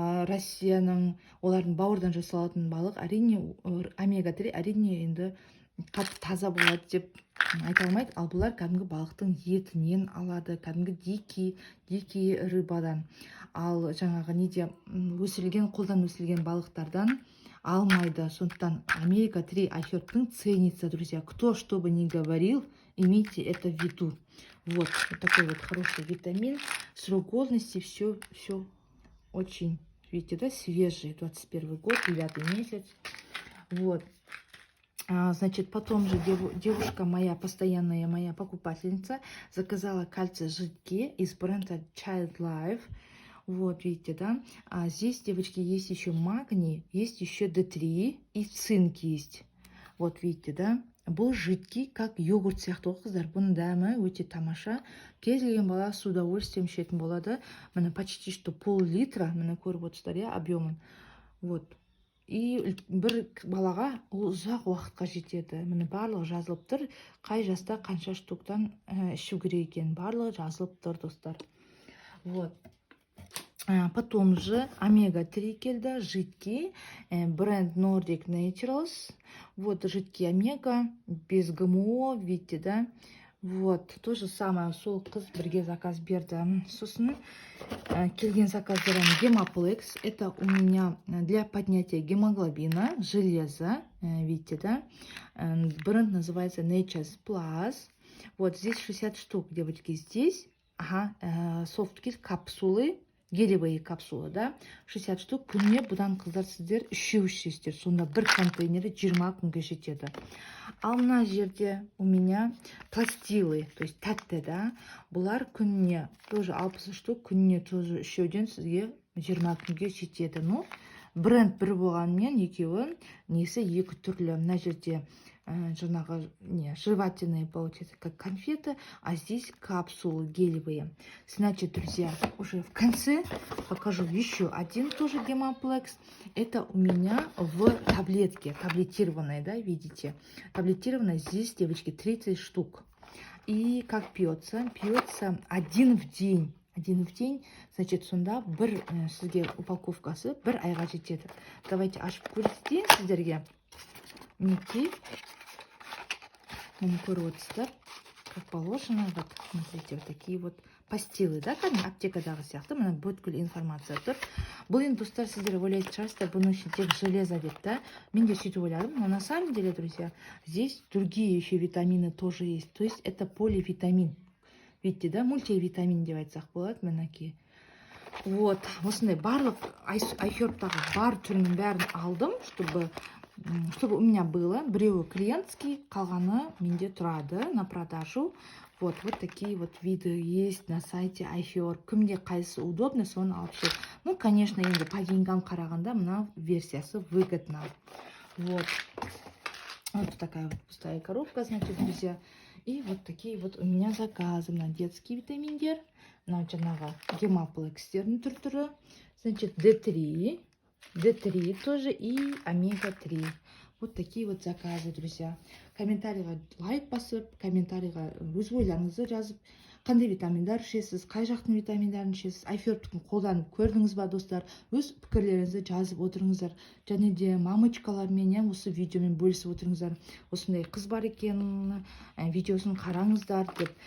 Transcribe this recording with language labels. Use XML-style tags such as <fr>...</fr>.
<kk>Россияның, олардың бауырдан жасалатын балық, әрине омега-3 әрине енді қатты таза болады деп айта алмайды, ал бұлар кәдімгі балықтың етінен алады, кәдімгі дикий рыбадан. Ал жаңағы неде қолдан өсірілген балықтардан алмайды. Сондықтан омега-3 iHerb'тың</kk> <ru>ценится, друзья. Кто что бы ни говорил, имейте это в виду. Вот такой вот хороший витамин. Срок годности все очень, видите, да, свежий. 21 год, 9 месяц. Вот. Значит, потом же девушка моя, постоянная моя покупательница, заказала кальций жидкий из бренда Child Life. Вот, видите, да. Здесь, девочки, есть еще магний, есть еще D3 и цинк есть. Вот, видите, да.</ru> <kk>Бұл жидкий, как йогурт сияқты, қыздар. Бұның дәмі өте тамаша. Кез келген бала</kk> <ru>с удовольствием</ru> <kk>ішетін болады. Міне почти что пол-литра, міне көріп отырсыздар, я, объемын. Вот. И бір балаға ұзақ уақытқа жетеді. Міне барлығы жазылып тұр. Қай жаста қанша штуктан ішу керек екен. Барлығы жазылып тұр, достар. Вот. Потом же омега-3 келді, жидкий, бренд Nordic Naturals.</kk> <ru>Вот жидкий омега, без ГМО, видите, да? Вот, то же самое,</ru> <kk>сол қыз бірге заказ берді. Сосын келген заказдарым гемоплекс.</kk> <ru>Это у меня для поднятия гемоглобина, железа, видите, да? Бренд называется Nature's Plus. Вот здесь 60 штук, девочки, здесь. Софткит капсулы, гелевые капсулы, да? 60 штук.</ru> <kk>Күніне бұдан қыздар сіздер үшеу ішесіздер. Сонда бір контейнері 20 күнге жетеді. Ал мына жерде</kk> <ru>у меня пластилы, то есть</ru> <kk>тәтті, да? Бұлар күніне тоже 60 штук, күніне тоже үшеуден сізге 20 күнге жетеді. Ну, бренд бір болғанмен екеуі несі екі түрлі. Мына жерде</kk> <ru>жаңағы не жевательные, получается, как конфеты, а здесь капсулы гелевые. Значит, друзья, уже в конце покажу еще один тоже гемоплекс. Это у меня в таблетке, таблетированной, да, видите? Таблетированная здесь, девочки, 30 штук. И как пьется? Пьется один в день. Один в день, значит,</ru> <kk>сонда бір сізге упаковкасы бір айға жетеді. Давайте ашып көрсетейін сіздерге. Мінекей. Оны көріп отырсыздар.</kk> <ru>Как положено, вот, смотрите, вот такие вот пастилы, да,</ru> <kk>кәдімгі аптекадағы сияқты, мына бүткіл информация тұр. Бұл енді достар, сіздер ойлайтын шығарсыздар, бұның ішінде тек железо деп, да? Мен де сөйтіп ойладым,</kk> <ru>но на самом деле, друзья, здесь другие еще витамины тоже есть. То есть это поливитамин. Видите, да, мультивитамин</ru> <kk>деп айтсақ болады, мінекей. Вот, осындай барлық iHerb-тағы бар түрінің бәрін алдым,</kk> <ru>чтобы у меня было.</ru> <kk>Біреуі клиентский, қалғаны менде тұрады</kk> <ru>на продажу. Вот такие вот виды есть на сайте iHerb.</ru> <kk>Кімге қайсысы удобно, соны алып жүр. Ну, конечно, енді по деньгам қарағанда мына версиясы выгодна.</kk> <ru>Вот такая вот пустая коробка, значит, друзья. И вот такие вот у меня заказы на детский витаминдер, на</ru> <kk>жаңағы гемоплекстердің түрі,</kk> <ru>значит, D3 тоже и омега-3. Вот такие вот заказы, друзья.</ru> <kk>Комментарийға лайк басып, комментарийға өз ойларыңызды жазып, қандай витаминдар ішесіз, қай жақтың витаминдарын ішесіз, iHerb-тің қолданып көрдіңіз ба, достар? Өз пікірлеріңізді жазып отырыңыздар. Және де мамочкалармен осы видеомен бөлісіп отырыңыздар. Осындай қыз бар екен, видеосын қараңыздар деп.</kk>